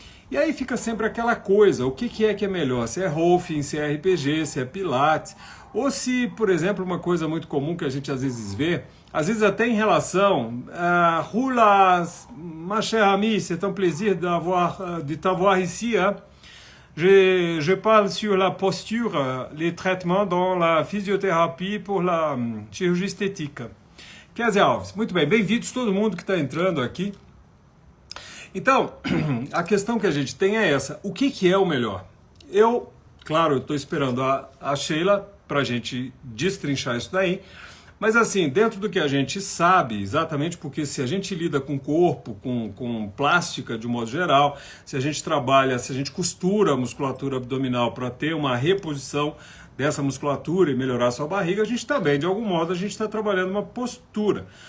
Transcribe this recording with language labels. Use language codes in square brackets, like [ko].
[pt] E aí fica sempre aquela coisa, o que é melhor? Se é Rolfing, se é RPG, se é Pilates, ou se, por exemplo, uma coisa muito comum que a gente às vezes vê, às vezes até em relação a Roula, [fr] ma chère amie, c'est un plaisir de t'avoir ici. Hein? Je parle sur la posture, les traitements dans la physiothérapie pour la chirurgie esthétique. [pt] Kézia Alves, muito bem, bem-vindos todo mundo que está entrando aqui. Então, a questão que a gente tem é essa, o que é o melhor? Claro, eu estou esperando a Sheila para a gente destrinchar isso daí, mas assim, dentro do que a gente sabe, exatamente porque se a gente lida com corpo, com plástica de um modo geral, se a gente trabalha, se a gente costura a musculatura abdominal para ter uma reposição dessa musculatura e melhorar a sua barriga, a gente também, de algum modo, a gente está trabalhando uma postura.